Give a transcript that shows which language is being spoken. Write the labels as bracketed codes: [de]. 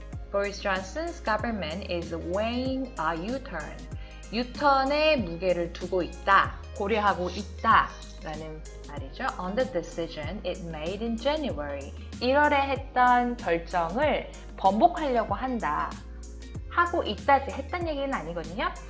[en] Boris Johnson's government is weighing a U-turn. [ko] U-turn에 무게를 두고 있다, 고려하고 있다라는 말이죠. [en] On the decision it made in January. [ko] 1월에 했던 결정을 번복하려고 한다. 하고 있다지 했단 얘기는 아니거든요.